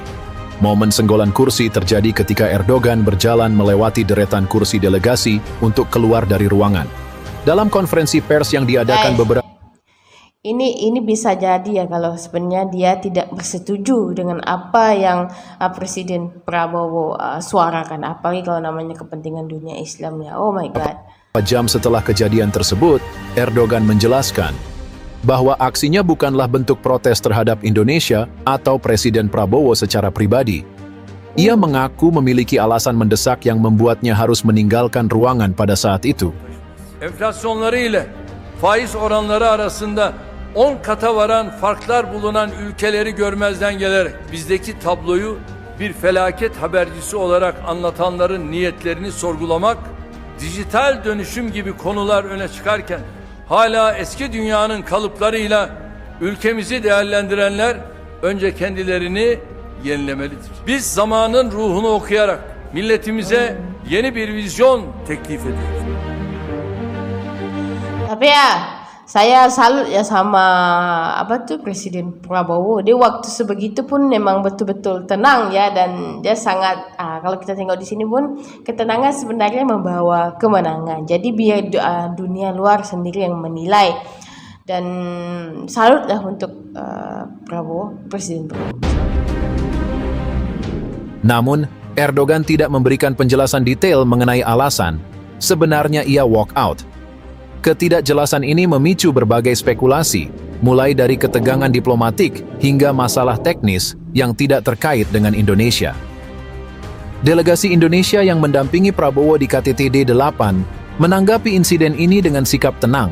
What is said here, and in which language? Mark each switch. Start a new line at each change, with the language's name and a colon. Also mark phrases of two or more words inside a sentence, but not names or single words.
Indonesian: Momen senggolan kursi terjadi ketika Erdogan berjalan melewati deretan kursi delegasi untuk keluar dari ruangan. Dalam konferensi pers yang diadakan beberapa...
Malay: Ini bisa jadi ya kalau sebenarnya dia tidak bersetuju dengan apa yang Presiden Prabowo suarakan, apalagi kalau namanya kepentingan dunia Islam ya.
English: Oh my god.
Indonesian: Jam setelah kejadian tersebut, Erdogan menjelaskan bahwa aksinya bukanlah bentuk protes terhadap Indonesia atau Presiden Prabowo secara pribadi. Ia mengaku memiliki alasan mendesak yang membuatnya harus meninggalkan ruangan pada saat itu.
Turkish: enflasyonları ile faiz oranları arasında 10 kata varan farklar bulunan ülkeleri görmezden gelerek bizdeki tabloyu bir felaket habercisi olarak anlatanların niyetlerini sorgulamak, dijital dönüşüm gibi konular öne çıkarken hala eski dünyanın kalıplarıyla ülkemizi değerlendirenler önce kendilerini yenilemelidir. Biz zamanın ruhunu okuyarak milletimize yeni bir vizyon teklif ediyoruz.
Malay: Tapi ya, saya salut ya sama Presiden Prabowo. Dia waktu sebegitu pun memang betul-betul tenang ya, dan dia sangat kalau kita tengok di sini pun ketenangan sebenarnya membawa kemenangan. Jadi biar dunia luar sendiri yang menilai, dan salut lah untuk Presiden Prabowo.
Indonesian: Namun, Erdogan tidak memberikan penjelasan detail mengenai alasan sebenarnya ia
English: walk out.
Indonesian: Ketidakjelasan ini memicu berbagai spekulasi, mulai dari ketegangan diplomatik hingga masalah teknis yang tidak terkait dengan Indonesia. Delegasi Indonesia yang mendampingi Prabowo di KTT D8 menanggapi insiden ini dengan sikap tenang.